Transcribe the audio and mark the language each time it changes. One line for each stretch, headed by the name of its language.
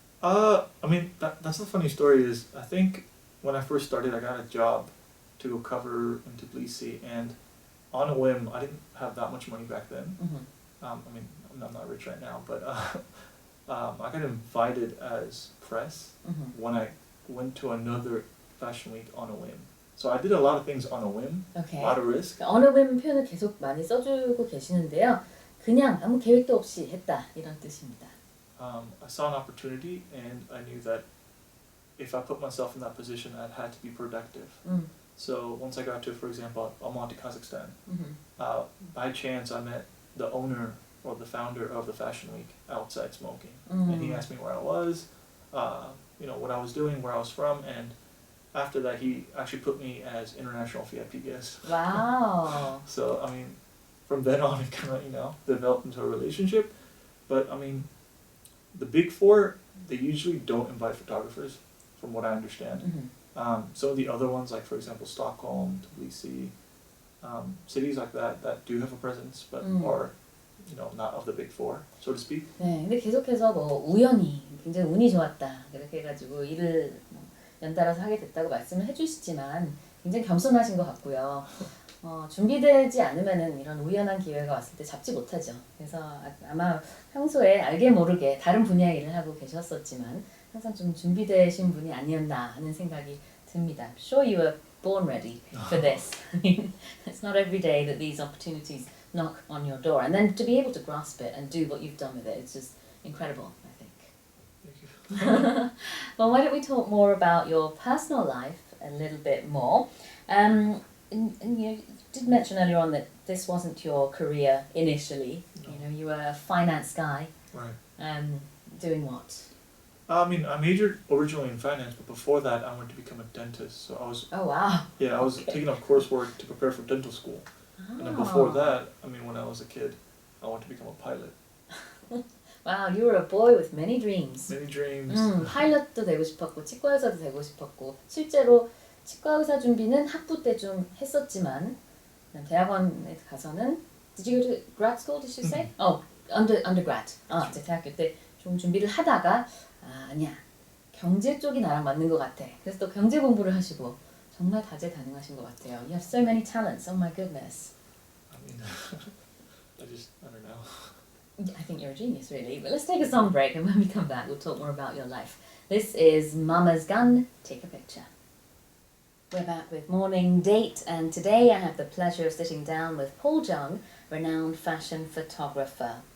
English: That's the funny story is, I think when I first started, I got a job to go cover in Tbilisi, and on a whim, I didn't have that much money back then. I'm not rich right now, but I got invited as press when I went to another fashion week on a whim. So I did a lot of things on a whim, Okay. a lot of risk. on a whim
Korean: 표현을 계속 많이 써주고 계시는데요. 그냥 아무 계획도 없이 했다 이런 뜻입니다.
English: I saw an opportunity and I knew that if I put myself in that position, I had to be productive. So once I got to, for example, Almaty, Kazakhstan, by chance I met the owner or the founder of the Fashion Week outside smoking, and he asked me where I was, what I was doing, where I was from, and after that he actually put me as international VIP guest. Wow. So I mean, from then on it kind of developed into a relationship, but I mean, the big four, they usually don't invite photographers, from what I understand. Some of the other ones, like for example Stockholm, Tbilisi, cities like that do have a presence, but are not of the big four, so to speak.
Korean: 네, 근데 계속해서 뭐 우연히 굉장히 운이 좋았다 그렇게 해가지고 일을 연달아서 하게 됐다고 말씀을 해주시지만 굉장히 겸손하신 것 같고요. 준비되지 않으면은 이런 우연한 기회가 왔을 때 잡지 못하죠. 그래서 아마 평소에 알게 모르게 다른 분야의 일을 하고 계셨었지만 항상 좀 준비되신 분이 아니었나 하는 생각이 듭니다.
English: I'm sure you were born ready for this. I mean, it's not every day that these opportunities knock on your door, and then to be able to grasp it and do what you've done with it, it's just incredible, I think. Thank you. Well, why don't we talk more about your personal life a little bit more? And you did mention earlier on that this wasn't your career initially. No. You were a finance guy. Right. Doing what? I mean, I majored originally in finance, but before that, I wanted to become a dentist. So I was. Oh wow. Yeah, I was taking up coursework to prepare for dental school. And then before that, I mean, when I was a kid, I wanted to become a pilot. Wow, you were a boy with many dreams. Many dreams.
Korean: 파일럿도 되고 싶었고 치과 의사도 되고 싶었고 실제로 치과 의사 준비는 학부 때 좀 했었지만 대학원에 가서는
English: Did you go to grad school? Did you say? Undergrad.
Korean: 이제 대학교 때 좀 준비를 하다가 아니야 경제 쪽이 나랑 맞는 것 같아. 그래서 또 경제 공부를 하시고 정말 다재다능하신 것 같아요.
English: You have so many talents. Oh my goodness. I mean, I don't know. I think you're a genius, really. But let's take a song break, and when we come back, we'll talk more about your life. This is Mama's Gun, Take a Picture. We're back with Morning Date, and today I have the pleasure of sitting down with Paul Jeong, renowned fashion photographer.